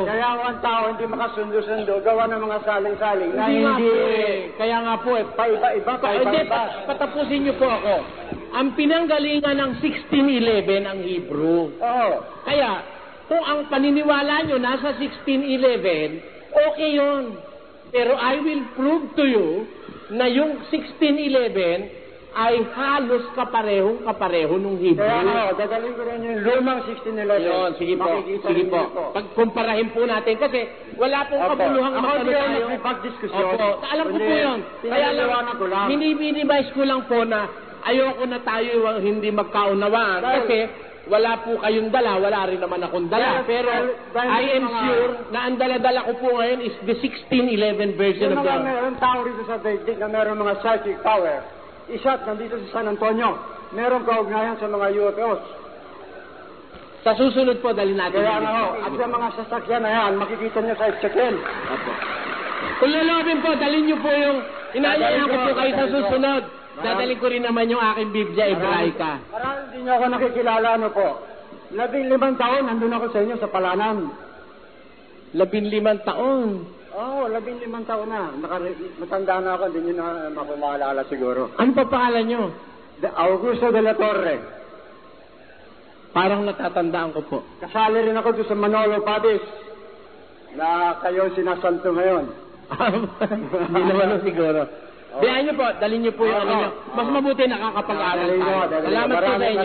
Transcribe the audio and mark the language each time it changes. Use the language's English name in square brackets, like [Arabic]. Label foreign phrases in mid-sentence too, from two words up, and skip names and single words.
[Filipino] Kaya ang tao hindi makasundo-sundo, gawa ng mga saling-saling. Hindi nga po eh. Kaya nga po eh. Paiba-iba. Patapusin niyo po ako. Ang pinanggalingan ng 1611 ang Hebrew. Oo. Kaya, kung ang paniniwala nyo nasa 1611, okay yun. Pero [English] I will prove to you [Filipino] na yung 1611 ay halos kapareho nung Hebrew. Kaya dadalhin ko rin yung lumang 1611. Yun, sige po. Sige po. Pagkumparahin po natin kasi wala pong kabuluhang makano tayo. Ako hindi pag-diskusyon. Opo. Alam ko po yun. Kaya lang, minimize ko lang po na ayoko na tayo hindi magkaunawaan. Kasi wala po kayong dala, wala rin naman akong dala. Pero [English] I am sure [Filipino] na ang dala-dala ko po ngayon [English] is the 1611 version of the... [Filipino] Meron tao rito sa daigdig na meron mga [English] psychic power. [Filipino] Isa't nandito sa San Antonio, meron kaugnayan sa mga UFOs. Sa susunod po, dali natin. Kaya nga ho, at sa mga sasakyan na yan, makikita nyo sa Ezekiel. Kung lalabin po, dalhin nyo po yung... Inayayahan ko po kayo sa susunod. Dadalhin ko rin naman yung aking Biblia Hebraica. Parang hindi nyo ako nakikilala, ano po. 15 taon, nandun ako sa inyo sa Palanan. 15 taon? Oo, 15 taon na. Matanda na ako, hindi nyo na mapamaalala siguro. Ano pa pangalan nyo? Augusto de la Torre. Parang natatandaan ko po. Kasali rin ako doon sa Manolo Padis na kayo sinasanto ngayon. Hindi naman siguro. Diyan nyo po, dalhin nyo po yung ano nyo. Mas mabuti nakakapag-aral tayo. Salamat po sa inyo.